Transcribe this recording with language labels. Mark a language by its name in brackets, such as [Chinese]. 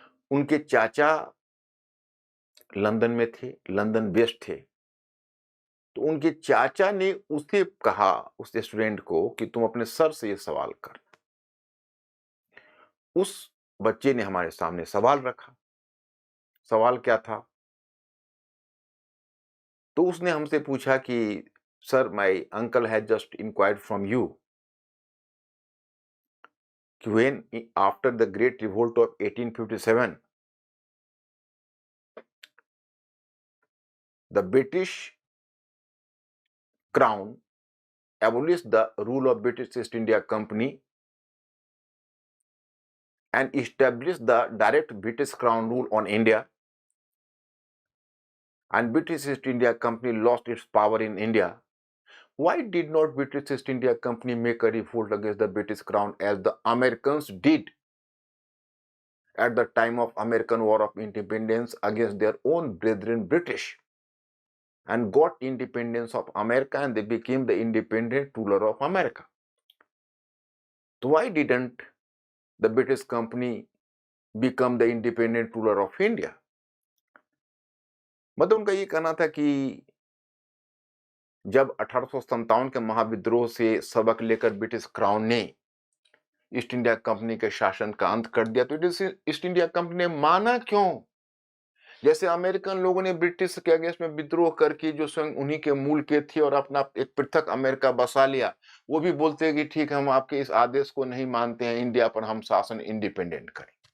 [Hindi] उनके चाचा लंदन में थे, लंदन बेस्ड थे। तो उनके चाचा ने उसे कहा, उस स्टूडेंट को, कि तुम अपने सर से ये सवाल कर। उस बच्चे ने हमारे सामने सवाल रखा। सवाल क्या था? तो उसने हमसे पूछा कि [English] Sir, my uncle has just inquired from you कि when after the great revolt of 1857 the British crown abolished the rule of British East India Company and established the direct British Crown rule on India, and British East India Company lost its power in India. Why did not British East India Company make a revolt against the British Crown as the Americans did at the time of American War of Independence against their own brethren British, and got independence of America, and they became the independent ruler of America? So why didn't the British Company become the independent ruler of India? [Hindi] मतलब उनका ये कहना था कि जब 1857 के महाविद्रोह से सबक लेकर ब्रिटिश क्राउन ने ईस्ट इंडिया कंपनी के शासन का अंत कर दिया, तो ईस्ट इंडिया कंपनी ने माना क्यों? जैसे अमेरिकन लोगों ने ब्रिटिश के अगेंस्ट में विद्रोह करके जो स्वयं उन्हीं के मूल के थे और अपना एक पृथक अमेरिका बसा लिया, वो भी बोलते हैं कि ठीक, हम आपके इस आदेश को नहीं मानते हैं, इंडिया पर हम शासन इंडिपेंडेंट करें।